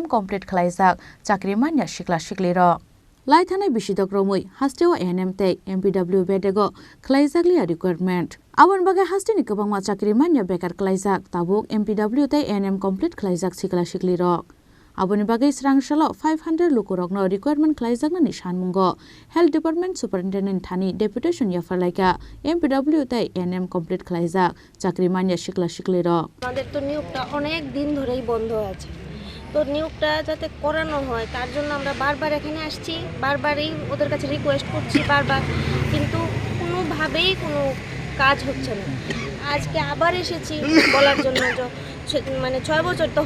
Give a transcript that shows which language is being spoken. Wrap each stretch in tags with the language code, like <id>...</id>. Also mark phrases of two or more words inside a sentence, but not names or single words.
<trp>complete khlaijak chakri manya Siklasiklirok lai thanai bisidok romui hasteo ANM tai MPW bedego khlaijak liya requirement abon bagai hasteni kwbangma chakri manya bekar khlaijak tabuk MPW tai ANM complete khlaijak Siklasiklirok aboni bagai Srangshala 500 lukurokno requirement khlaijaknani sanmungo</trp> <en>Health Department</en> <trp>Superintendent Thani Deputation Yapharlaikha MPW tai ANM complete khlaijak chakri manya Siklasiklirok</trp> <bn>আমাদের তো নিয়োগটা অনেক দিন ধরেই বন্ধ আছে তো নিয়োগটা যাতে করানো হয় তার জন্য আমরা বারবার এখানে আসছি বারবারই ওদের কাছে রিকোয়েস্ট করছি বারবার কিন্তু কোনোভাবেই কোনো কাজ হচ্ছে না আজকে আবার এসেছি বলার জন্য মানে 6 বছর তো</bn>